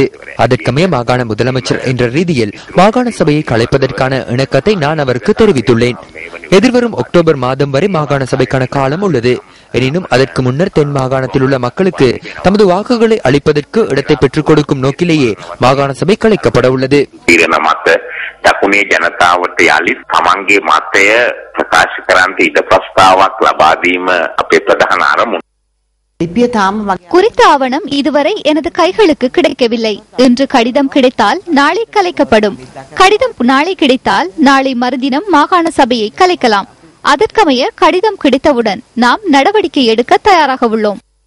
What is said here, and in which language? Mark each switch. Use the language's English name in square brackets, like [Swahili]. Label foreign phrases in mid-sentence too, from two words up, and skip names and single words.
[Tamil] அதற்கமே மாகாண முதலமைச்சர் என்ற ரீதியில் மாகாண சபையை கலைப்பதற்கான இணக்கத்தை நான் அவருக்கு தெரிவித்துள்ளேன். எதிர்வரும் அக்டோபர் மாதம் வரை மாகாண சபைக்கான காலம் உள்ளது. எனினும் அதற்கு முன்னர் தென் மாகாணத்தில் உள்ள மக்களுக்கு தமது வாக்குகளை அளிப்பதற்கு இடத்தை பெற்றுக் கொடுக்கும் நோக்கிலேயே மாகாண சபை கலைக்கப்பட உள்ளது. [Sinhala] දකුණේ ජනතාවට යලිත් තමන්ගේ මතය ප්‍රකාශ කරන්නට ඉඩ ප්‍රස්තාවක් ලබා දීම අපේ ප්‍රධාන අරමුණ. [Tamil] குறித்த ஆவணம் இதுவரை எனது கைகளுக்கு கிடைக்கவில்லை. இன்று கடிதம் கிடைத்தால் நாளை கலைக்கப்படும். கடிதம் நாளை கிடைத்தால் நாளை மறுதினம் மாகாண சபையை கலைக்கலாம். அதற்கமைய கடிதம் கிடைத்தவுடன் நாம் நடவடிக்கை எடுக்க தயாராக உள்ளோம்.